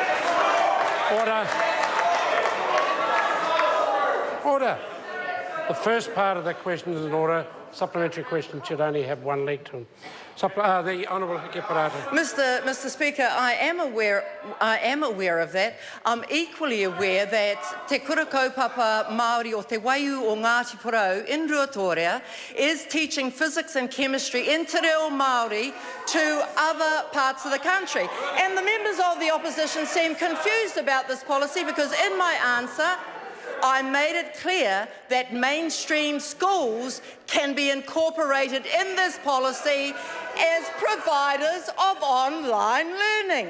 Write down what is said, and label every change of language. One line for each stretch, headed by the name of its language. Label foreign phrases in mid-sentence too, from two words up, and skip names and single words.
English: Order. The first part of the question is in order. Supplementary question should only have one leg to them. The Honourable Hipkins. Mr Speaker, I am aware of that. I'm equally aware that Te Kura Kaupapa Māori o Te Waiu o Ngāti Porou in Ruatoria is teaching physics and chemistry in
Māori: Te Reo Māori
English: to other parts of the country. And the members of the opposition seem confused about this policy, because in my answer I made it clear that mainstream schools can be incorporated in this policy as providers of online learning.